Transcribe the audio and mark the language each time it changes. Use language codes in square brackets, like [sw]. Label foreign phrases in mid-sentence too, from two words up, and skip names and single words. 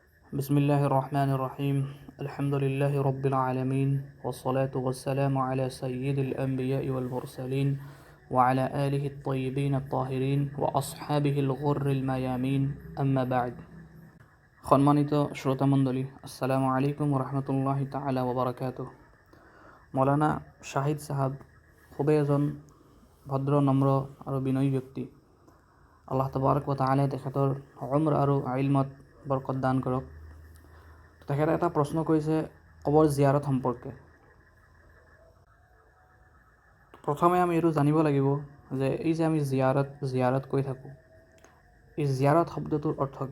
[ar] بسم الله الرحمن الرحيم الحمد لله رب العالمين والصلاة والسلام على سيد الأنبياء والمرسلين وعلى آله الطيبين الطاهرين وأصحابه الغر الميامين أما بعد [bn] সম্মানিত শ্রোতা মণ্ডলী [ar] السلام عليكم ورحمة الله تعالى وبركاته. [as] মৌলানা শাহিদ সাহাব খুবই এজন ভদ্র নম্ৰ আৰু বিনয়ী ব্যক্তি। [ar] الله تبارك وتعالى [as] তেখেতৰ উমৰ আৰু ইলমত বৰকত দান কৰক। তেখেতে এটা প্ৰশ্ন কৰিছে কবৰ জিয়াৰত সম্পৰ্কে। প্ৰথমে আমি এইটো জানিব লাগিব যে এই যে আমি জিয়াৰত কৈ থাকোঁ, এই জিয়াৰত শব্দটোৰ অৰ্থ কি?